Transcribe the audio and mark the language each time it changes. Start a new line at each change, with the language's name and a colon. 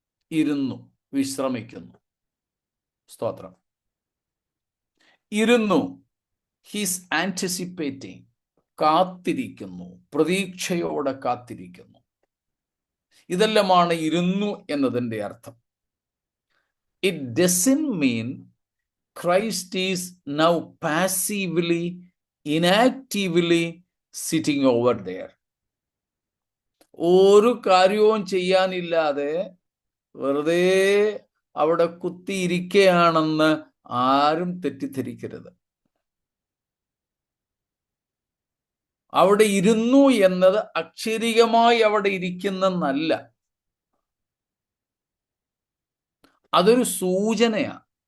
Malayalam: ഇരുന്നു, വിശ്രമിക്കുന്നു. സ്തോത്രം. ഇരുന്നു,
English: he's anticipating,
Malayalam: കാത്തിരിക്കുന്നു, പ്രതീക്ഷയോടെ കാത്തിരിക്കുന്നു. ഇതെല്ലാമാണ് ഇരുന്നു എന്നതിൻ്റെ അർത്ഥം.
English: It doesn't mean Christ is now passively, inactively sitting over there.
Malayalam: ഒരു കാര്യവും ചെയ്യാനില്ലാതെ വെറുതെ അവിടെ കുത്തിയിരിക്കുകയാണെന്ന് ആരും തെറ്റിദ്ധരിക്കരുത്. അവിടെ ഇരുന്നു എന്നത് അക്ഷരികമായി അവിടെ ഇരിക്കുന്നെന്നല്ല, അതൊരു സൂചനയാണ്.